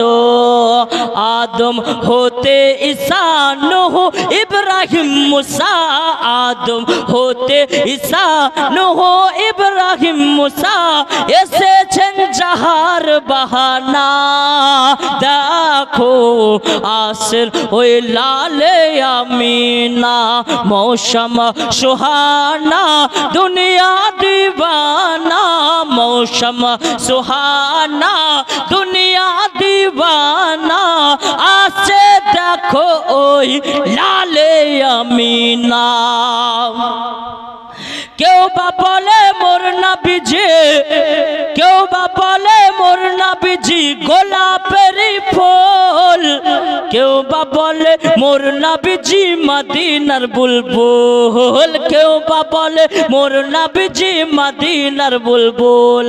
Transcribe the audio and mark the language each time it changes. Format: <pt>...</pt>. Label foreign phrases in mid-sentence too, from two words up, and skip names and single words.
<bn>আদম হতে ঈসা নূহ ইব্রাহিম মুসা, আদম হতে ঈসা নূহ ইব্রাহিম মুসা, এসেছেন যাহার বাহানা। দেখো আসেন ওই লালে আমিনা।</bn> <hi>मौसम सुहाना दुनिया दीवाना, मौसम सुहाना दुनिया दीवाना,</hi> <bn>আসে দেখো ওই লালে আমিনা। কেউ বা বলে মোর নবীজি, কেউ বা বলে মোর নবীজি গোলাপেরই ফুল, কেউ বা বলে মোর নবীজি মদিনার বুলবুল, কেউ বা বলে মোর নবীজি মদিনার বুলবুল।</bn>